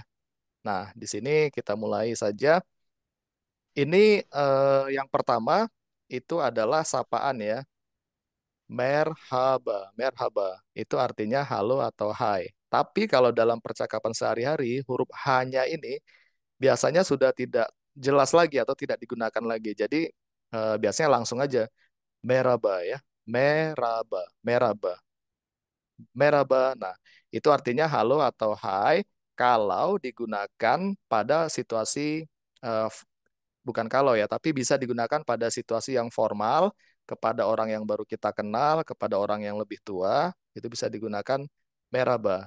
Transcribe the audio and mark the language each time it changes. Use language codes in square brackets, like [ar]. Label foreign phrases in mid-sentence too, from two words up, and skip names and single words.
[id] Nah, di sini kita mulai saja. Ini yang pertama itu adalah sapaan ya. [tr] Merhaba, merhaba. [id] Itu artinya halo atau hai. Tapi kalau dalam percakapan sehari-hari, huruf H-nya ini biasanya sudah tidak jelas lagi atau tidak digunakan lagi. Jadi biasanya langsung aja merhaba ya. [tr] Merhaba, merhaba, merhaba. [id] Nah, itu artinya halo atau hai kalau digunakan pada situasi eh, bukan kalau ya, tapi bisa digunakan pada situasi yang formal, kepada orang yang baru kita kenal, kepada orang yang lebih tua, itu bisa digunakan meraba.